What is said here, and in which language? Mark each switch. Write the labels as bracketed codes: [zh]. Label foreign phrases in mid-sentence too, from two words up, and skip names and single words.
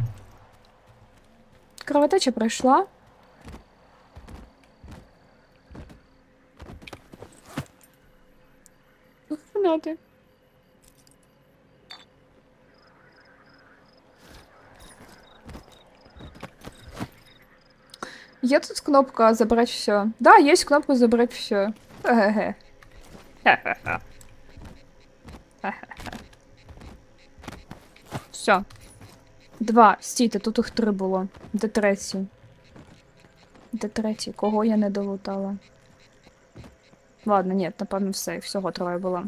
[uk] Кровотеча пройшла. Гранати. Є тут кнопка [ru] «Забрать все». Да, есть кнопка «Забрать все». Ха-ха-ха. Ха-ха-ха. Ха-ха-ха. Все. 2. [uk] Стійте, тут їх 3 було. Де третій? Де третій? Кого я не долутала? Ладно, ні, напевно, все. Всього 3 було.